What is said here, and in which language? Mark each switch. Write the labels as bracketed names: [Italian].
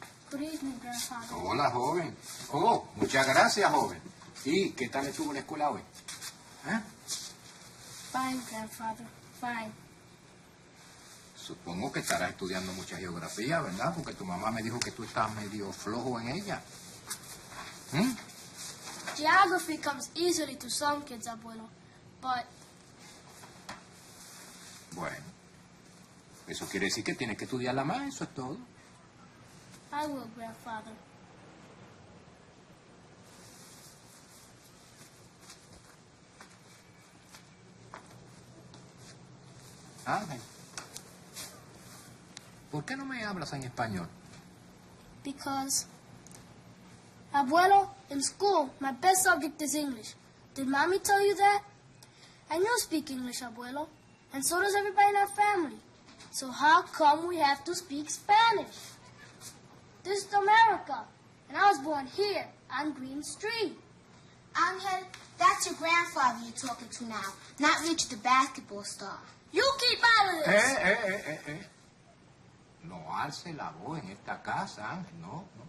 [English] Good evening, grandfather. [Spanish] Hola, joven. Oh, muchas gracias, joven. ¿Y qué tal estuvo la escuela hoy? ¿Eh? [English] Fine, grandfather. Fine. [Spanish] Supongo que estarás estudiando mucha geografía, ¿verdad? Porque tu mamá me dijo que tú estás medio flojo en ella. ¿Mm? [English] Geography comes easily to some kids, abuelo. But [Spanish] Bueno, eso quiere decir que tienes que estudiarla más, eso es todo. [English] I will, grandfather. [Spanish] Ángel, ¿por qué no me hablas en español? [English] Because, abuelo, in school, my best subject is English. Did mommy tell you that? And you speak English, abuelo. And so does everybody in our family. So how come we have to speak Spanish? This is America, and I was born here on Green Street. Ángel, that's your grandfather you're talking to now, not Richard the basketball star. You keep out of this. [Spanish] No alce la voz en esta casa, Ángel, no.